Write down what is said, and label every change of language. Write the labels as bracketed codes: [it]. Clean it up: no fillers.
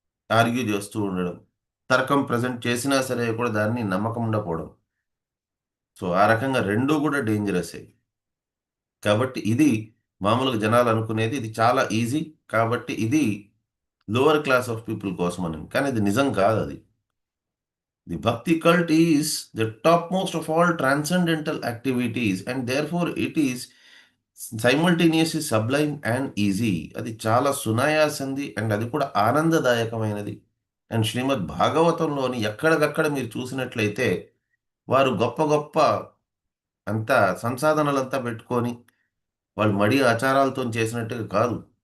[te] Argue చేస్తూ ఉండడం. తర్కం ప్రెజెంట్ చేసినా సరే కూడా దాన్ని నమ్మకం ఉండకపోవడం. సో, ఆ రకంగా 2 కూడా డేంజరస్సే. కాబట్టి ఇది మామూలుగా జనాలు అనుకునేది ఇది చాలా ఈజీ. కాబట్టి ఇది [en] lower class of people [te] కోసమని. కానీ ఇది నిజం కాదది. [en] The bhakti cult is the topmost of all transcendental activities, and therefore it is simultaneously sublime and easy. [te] అది చాలా సునాయాసంది అండ్ అది కూడా ఆనందదాయకమైనది. అండ్ శ్రీమద్ భాగవతంలోని ఎక్కడికక్కడ మీరు చూసినట్లయితే వారు గొప్ప గొప్ప అంతా సంసాధనలంతా పెట్టుకొని వాళ్ళు మడి ఆచారాలతో చేసినట్టుగా కాదు.